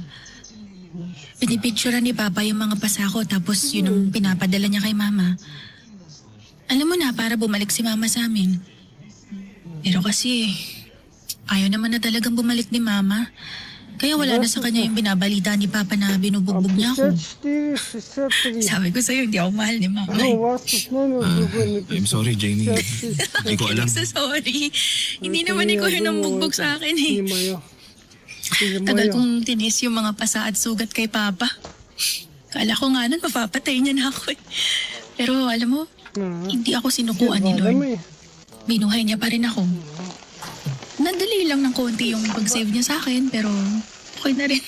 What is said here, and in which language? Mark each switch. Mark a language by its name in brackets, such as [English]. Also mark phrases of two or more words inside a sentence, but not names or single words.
[Filipino] Pinipicturean ni Papa yung mga pasako tapos yun ang pinapadala niya kay Mama. Alam mo na, para bumalik si Mama sa amin. Pero kasi, ayaw naman na talagang bumalik ni Mama. Kaya wala na sa kanya yung binabalita ni Papa na binubugbog niya ako. 54, 63. Sabi ko sa'yo, hindi ako mahal ni Mama. [Russian] Ну, у вас тут номер другой [English] I'm [Russian] написан. [English] sorry, Jamie. [Filipino] 56. Hindi ko alam. [English] So sorry. [Filipino] Hindi [Russian] Это [Filipino] naman [Russian] я [Filipino] ikaw yun ang [Russian] думал, [Filipino] bugbog [Russian] это [Filipino] sa akin eh. [Russian] Не мое. Или [Filipino] Tagal [Russian] мое. [Filipino] kong tinis yung mga pasa at sugat kay Papa. Kala ko nga nun mapapatay niya na ako eh. Pero alam mo, hindi ako sinukuan ni Lord. [Russian] Дами. [Filipino] Binuhay niya pa rin ako. Nadali lang ng konti yung pag-save niya sa akin, pero okay na rin.